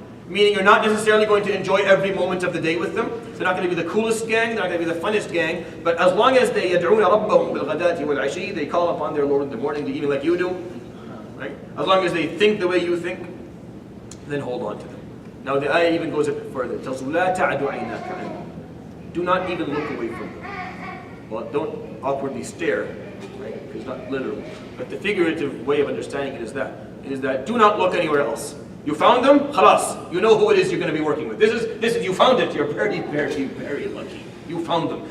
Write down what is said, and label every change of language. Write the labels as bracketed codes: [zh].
[en] Meaning you're not necessarily going to enjoy every moment of the day with them. They're not going to be the coolest gang, they're not going to be the funnest gang. But as long as they [ar] يَدْعُونَ رَبَّهُمْ بِالْغَدَاةِ وَالْعَشِيِّ, [en] they call upon their Lord in the morning, the evening like you do. Right? As long as they think the way you think, then hold on to them. Now the ayah even goes a bit further. It tells you, [ar] لَا تَعْدُ عَيْنَاكَ عَنْهُمْ. [en] Do not even look away from them. Well, don't awkwardly stare, right? Because it's not literal. But the figurative way of understanding it is that do not look anywhere else. You found them, khalas. You know who it is you're going to be working with. This is you found it. You're very, very, very lucky. You found them.